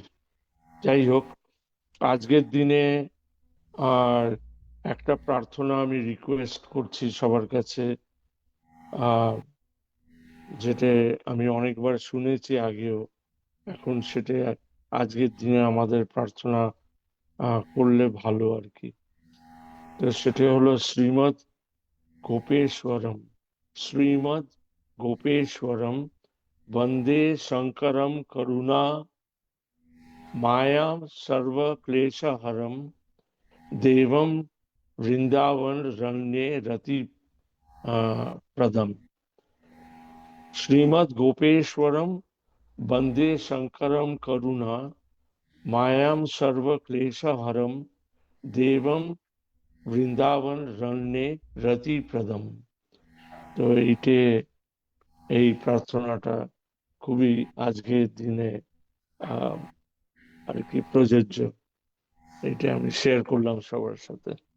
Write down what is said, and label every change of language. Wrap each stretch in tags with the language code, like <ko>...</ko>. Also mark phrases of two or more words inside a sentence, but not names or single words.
<bn>যাই হোক, আজকের দিনে আর একটা প্রার্থনা আমি রিকোয়েস্ট করছি সবার কাছে, যেটা আমি অনেকবার শুনেছি আগেও, এখন সেটা আজকের দিনে আমাদের প্রার্থনা করলে ভালো আর কি। তো সেটা হলো</bn> <sa>শ্রীমৎ गोपेश्वरम श्रीमद् गोपेश्वरम वंदे शंकरम करुणा मायां सर्व क्लेशहरम देवम वृंदावन रण्ये रति प्रदम। श्रीमद् गोपेश्वरम वंदे शंकरम करुणा मायां सर्व क्लेशहरम देवम বৃন্দাবন রণ্যে রতি প্রদম।</sa> <bn>তো এই প্রার্থনাটা খুবই আজকের দিনে আর কি প্রযোজ্য। এটা আমি শেয়ার করলাম সবার সাথে।</bn>